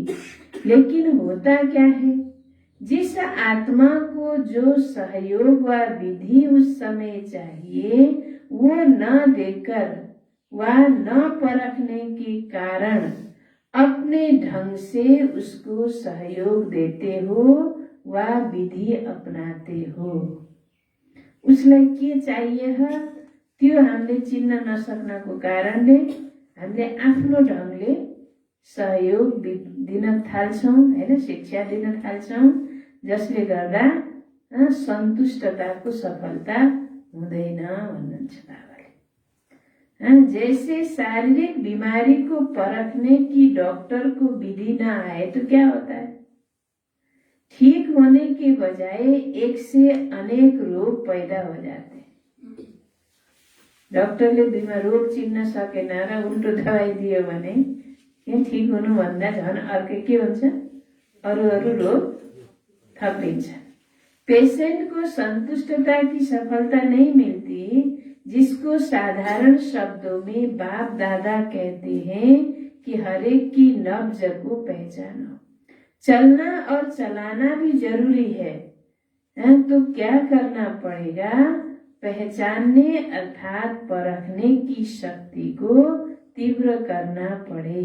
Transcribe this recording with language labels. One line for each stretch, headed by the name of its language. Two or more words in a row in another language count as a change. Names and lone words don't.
Hindi: लेकिन होता क्या है, जिस आत्मा को जो सहयोग व विधि उस समय चाहिए वो न देकर व न परखने के कारण अपने ढंग से उसको सहयोग देते हो व विधि अपनाते हो।
Nepali: उसलाई के चाहिए ह त्यो हामीले चिन्न नसक्नको कारणले हामीले आफ्नो ढंगले सहयोग दिन थाल्छौं हैन, शिक्षा दिन थाल्छौं, जसले गर्दा सन्तुष्टताको सफलता हुँदैन भन्नुहुन्छ बाबाले।
Hindi: जैसे शारीरिक बीमारी को परखने की डॉक्टर को विधि न आए तो क्या होता है, ठीक होने के बजाय एक से अनेक रोग पैदा हो जाते हैं।
Nepali: डॉक्टरले बिमार रोग चिन्न सकेन र उल्टो दबाई दियो भने यहाँ ठीक हुनु भन्दा झन् अर्कै के हुन्छ, अरू रोग थपिन्छ।
Hindi: पेशेंट को संतुष्टता की सफलता नहीं मिलती, जिसको साधारण शब्दों में बाप दादा कहते हैं कि हरेक की नब्ज को पहचानो। चलना और चलाना भी जरूरी है, तो क्या करना पड़ेगा, पहचानने अर्थात परखने की शक्ति को तीव्र करना पड़े।